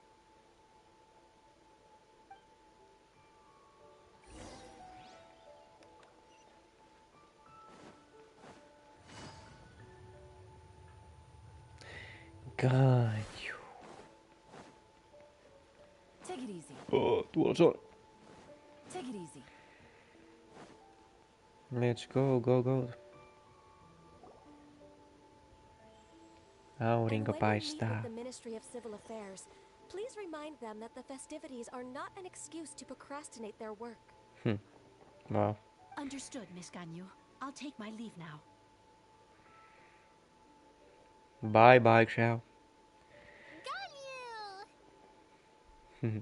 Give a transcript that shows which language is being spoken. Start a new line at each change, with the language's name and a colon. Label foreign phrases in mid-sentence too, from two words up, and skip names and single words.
English: God. Take it easy.
Finnish: Oh, tuolla se on.
English: Take it easy. Let's go.
Finnish: Aurinko paistaa.
English: The Ministry of Civil Affairs, please remind them that the festivities are not an excuse to procrastinate their work. Wow. Understood, Miss Ganyu. I'll take my leave now. Bye, Xiao. Ganyu!